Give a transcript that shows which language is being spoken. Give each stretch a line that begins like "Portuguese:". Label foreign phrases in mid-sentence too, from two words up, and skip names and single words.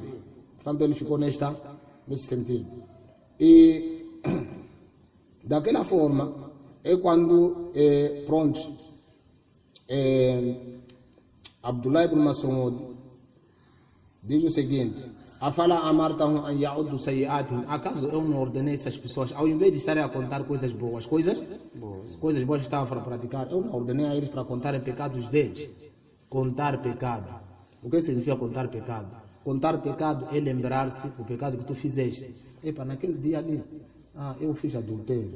Portuguese: Portanto, ele ficou nesse sentido. E daquela forma é quando Abdullah ibn Mas'ud diz o seguinte:
Arabic: أفلا أمرتهم أن يعدوا سيئاتهم.
Portuguese: Acaso eu não ordenei essas pessoas, ao invés de estarem a contar coisas boas que estavam a praticar, eu não ordenei a eles para contarem pecados deles. Contar pecado. O que significa contar pecado? Contar pecado é lembrar-se do pecado que tu fizeste. Naquele dia ali, eu fiz adultério.